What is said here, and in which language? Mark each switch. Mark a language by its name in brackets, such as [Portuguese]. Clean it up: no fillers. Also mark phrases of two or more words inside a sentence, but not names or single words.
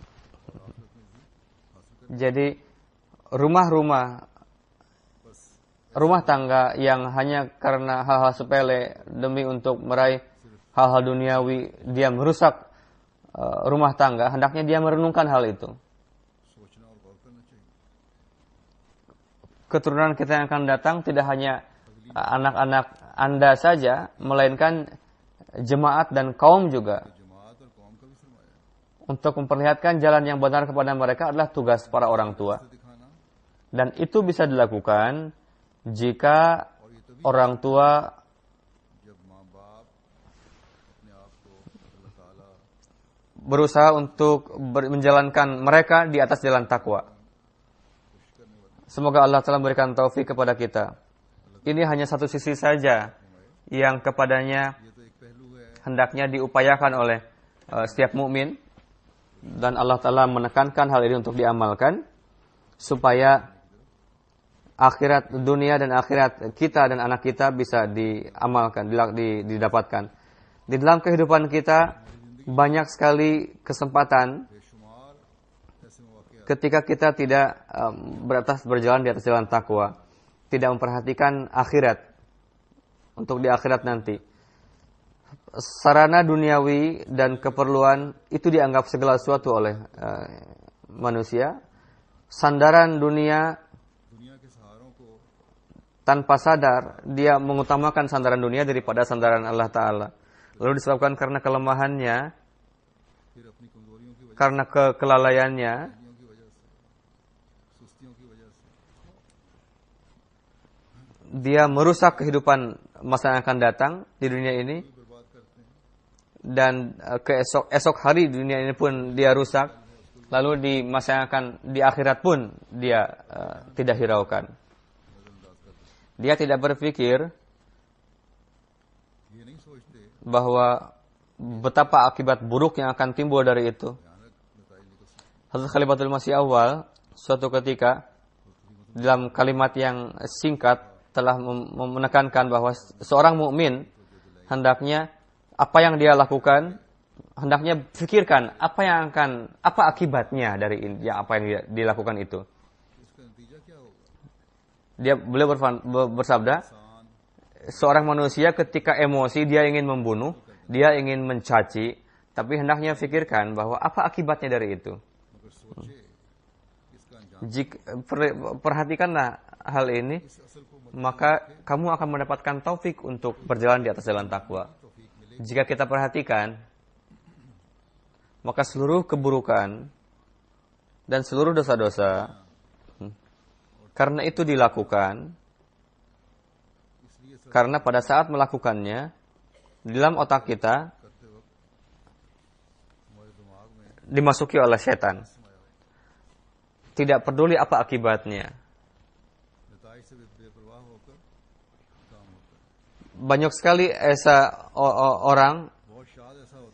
[Indonesian] Jadi rumah tangga yang hanya karena hal-hal sepele demi untuk meraih hal-hal duniawi dia merusak rumah tangga, hendaknya dia merenungkan hal itu. keturunan kita yang akan datang tidak hanya anak-anak Anda saja, melainkan jemaat dan kaum juga. [Urdu] جماعت اور قوم کا بھی سرمایہ ہے. [Indonesian] Untuk memperlihatkan jalan yang benar kepada mereka adalah tugas para orang tua. [Urdu] दिखाना [Indonesian] Dan itu bisa dilakukan jika orang tua [Urdu] جب ماں باپ اپنے آپ کو اللہ تعالیٰ [Indonesian] berusaha untuk menjalankan mereka di atas jalan takwa. Semoga Allah telah memberikan taufik kepada kita. Ini hanya satu sisi saja yang kepadanya [Urdu] یہ تو ایک پہلو ہے [Indonesian] hendaknya diupayakan oleh setiap mukmin, dan Allah Ta'ala menekankan hal ini untuk diamalkan supaya akhirat dunia dan akhirat kita dan anak kita bisa diamalkan, didapatkan. Di dalam kehidupan kita banyak sekali kesempatan [Urdu] بے شمار ایسے موقعے [Indonesian] ketika kita tidak berjalan di atas jalan takwa, tidak memperhatikan akhirat untuk di akhirat nanti. Sarana duniawi dan keperluan itu dianggap segala sesuatu oleh manusia. Sandaran dunia, [Urdu] دنیا کے سہاروں کو [Indonesian] tanpa sadar dia mengutamakan sandaran dunia daripada sandaran Allah Ta'ala. Lalu disebabkan karena kelemahannya, [Urdu] پھر اپنی کمزوریوں کی [Indonesian] karena kelalaiannya, [Urdu] وجہ سے سستیوں کی وجہ سے [Indonesian] dia merusak kehidupan masa yang akan datang di dunia ini, [Urdu] برباد کرتے ہیں. [Indonesian] dan esok hari dunia ini pun dia rusak. Lalu di masa yang akan di akhirat pun dia tidak hiraukan. Dia tidak berpikir [Urdu] یہ نہیں سوچتے [Indonesian] bahwa betapa akibat buruk yang akan timbul dari itu. Hazrat Khalifatul Masih Awal suatu ketika dalam kalimat yang singkat telah menekankan bahwa seorang mukmin hendaknya apa yang dia lakukan, hendaknya pikirkan apa akibatnya dari apa yang dia dilakukan itu. [Urdu] اس کا نتیجہ کیا ہوگا? [Indonesian] Beliau bersabda, seorang manusia ketika emosi dia ingin membunuh, dia ingin mencaci, tapi hendaknya pikirkan bahwa apa akibatnya dari itu. [Urdu] مگر سوچے اس کا انجام [Indonesian] Perhatikanlah hal ini, [Urdu] اس اصل کو [Indonesian] maka kamu akan mendapatkan taufik untuk berjalan di atas jalan takwa. [Urdu] توفیق ملے [Indonesian] Jika kita perhatikan, maka seluruh keburukan dan seluruh dosa-dosa, karena itu dilakukan, karena pada saat melakukannya, di dalam otak kita [Urdu] کرتے وقت ہمارے دماغ میں [Indonesian] dimasuki oleh setan. Tidak peduli apa akibatnya. [Urdu] نتائج سے بے پرواہ ہو کر کام ہوتا ہے. [Indonesian] Banyak sekali orang [Urdu] بہت شاد ایسا ہوتا